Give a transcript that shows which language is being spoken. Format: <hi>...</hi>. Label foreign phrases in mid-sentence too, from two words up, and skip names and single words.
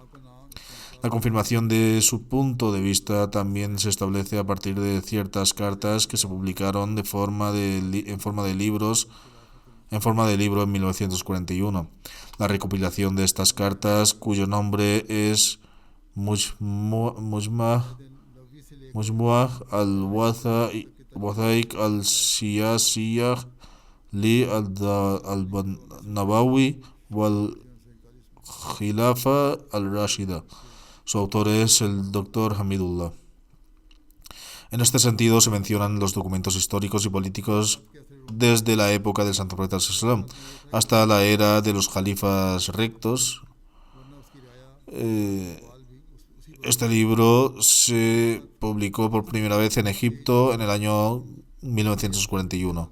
<es>La confirmación de su punto de vista también se establece a partir de ciertas cartas que se publicaron en forma de libro en 1941. La recopilación de estas cartas, cuyo nombre es Mujma' al-Wathaiq al-Siyasiyah li al-Nabawi wal Khilafa al-Rashida. Su autor es el Dr. Hamidullah. En este sentido se mencionan los documentos históricos y políticos desde la época del Santo Profeta Sallam hasta la era de los califas rectos. Este libro se publicó por primera vez en Egipto en el año 1941.</es>